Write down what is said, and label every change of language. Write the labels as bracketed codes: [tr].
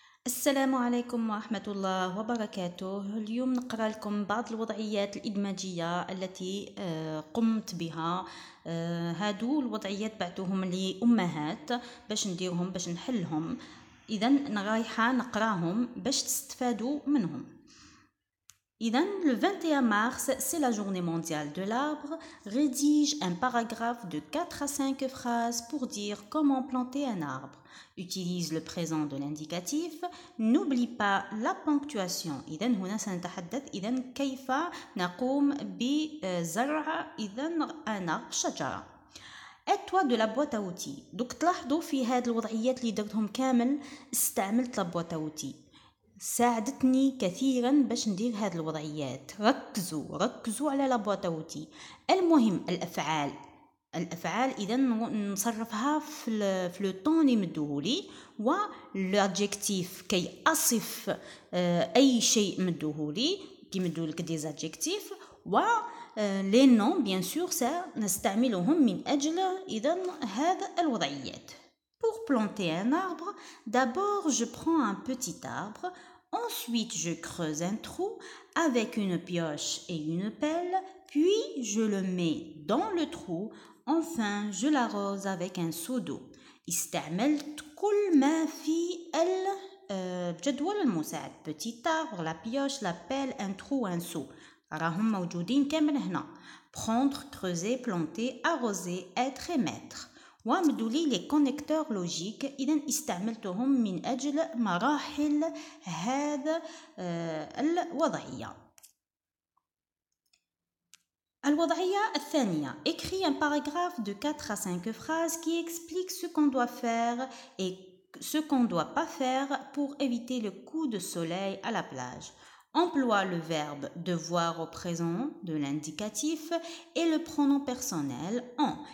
[ar] السلام عليكم ورحمة الله وبركاته. اليوم نقرأ لكم بعض الوضعيات الإدماجية التي قمت بها. هادو الوضعيات بعتوهم لي أمهات باش نديرهم باش نحلهم. إذن رايحة نقراهم باش تستفادوا منهم. [fr] Le 21 mars, c'est la journée mondiale de l'arbre. Rédige un paragraphe de 4 à 5 phrases pour dire comment planter un arbre. Utilise le présent de l'indicatif. N'oublie pas la ponctuation. [ar] إذن هنا سنتحدث كيف نقوم بزرع أنا شجرة. [fr] Aide-toi de la boîte à outils. [ar] دوك تلاحظوا في هاد الوضعيات اللي درتهم كامل استعملت [fr] la boîte à outils. [ar] ساعدتني كثيرا باش ندير هذه الوضعيات. ركزوا على [fr] لابواط اوتي. [ar] المهم الافعال اذا نصرفها في [fr] لو طون [ar] اللي مدوهولي، و [fr] لادجيكتيف [ar] كي اصف اي شيء مدوهولي كي مدولك [fr] دي زادجيكتيف، [ar] و [fr] لي نون بيان سور [ar] نستعملهم من اجل اذا هذا الوضعيات. [fr] Pour planter un arbre, d'abord je prends un petit arbre, ensuite je creuse un trou avec une pioche et une pelle, puis je le mets dans le trou, enfin je l'arrose avec un seau d'eau. [ar] استعملت كل ما في الجدول المساعد. [fr] Petit arbre, la pioche, la pelle, un trou, un seau. [ar] راهم موجودين كامل هنا. [fr] Prendre, creuser, planter, arroser, être et mettre. [ar] ومدولي [fr] لي كونيكتور لوجيك. [ar] إذا استعملتهم من أجل مراحل هذا الوضعية. الوضعية الثانية. [fr] Écris un paragraphe de 4 à 5 phrases qui explique ce qu'on doit faire et ce qu'on ne doit pas faire pour éviter le coup de soleil à la plage. Emploie le verbe devoir au présent de l'indicatif et le pronom personnel en.